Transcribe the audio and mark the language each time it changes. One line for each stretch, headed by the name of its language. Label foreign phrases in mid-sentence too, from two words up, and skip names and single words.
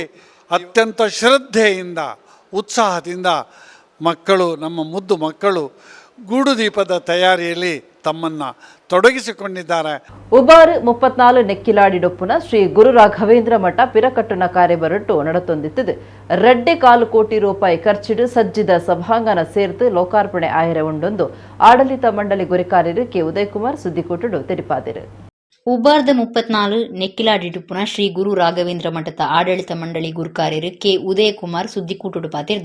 Kannada: ಅತ್ಯಂತ ಶ್ರದ್ಧೆಯಿಂದ, ಉತ್ಸಾಹದಿಂದ ಮಕ್ಕಳು, ನಮ್ಮ ಮುದ್ದು ಮಕ್ಕಳು ಗೂಡು ದೀಪದ ತಯಾರಿಯಲ್ಲಿ ತಮ್ಮನ್ನು ತೊಡಗಿಸಿಕೊಂಡಿದ್ದಾರೆ.
Tulu: ಉಬಾರ್ 34 ನೆಕ್ಕಿಲಾಡಿಡೊಪ್ಪುನ ಶ್ರೀ ಗುರು ರಾಘವೇಂದ್ರ ಮಠ ಪಿರಕಟ್ಟುನ ಕಾರ್ಯಬರಟ್ಟು ನಡತೊಂದಿತ್ತದು. 2.4 ಕೋಟಿ ರೂಪಾಯಿ ಖರ್ಚಿಡು ಸಜ್ಜಿದ ಸಭಾಂಗಣ ಸೇರ್ತು ಲೋಕಾರ್ಪಣೆ ಆಯರೆ ಉಂಡೊಂದು ಆಡಳಿತ ಮಂಡಳಿ ಗುರಿಕಾರ್ಯರು ಕೆ ಉದಯಕುಮಾರ್ ಸುದ್ದಿಕೂಟಡು ತಿಳಿಪಾದಿರು. ಉಬಾರ್ದ 34 ನೆಕ್ಕಿಲಾಡಿಡುಪ್ಪುನ ಶ್ರೀ ಗುರು ರಾಘವೇಂದ್ರ ಮಠದ ಆಡಳಿತ ಮಂಡಳಿ ಗುರುಕಾರ್ಯರು ಕೆ ಉದಯಕುಮಾರ್ ಸುದ್ದಿಕೂಟಡು ಪಾತಿರ್ದು.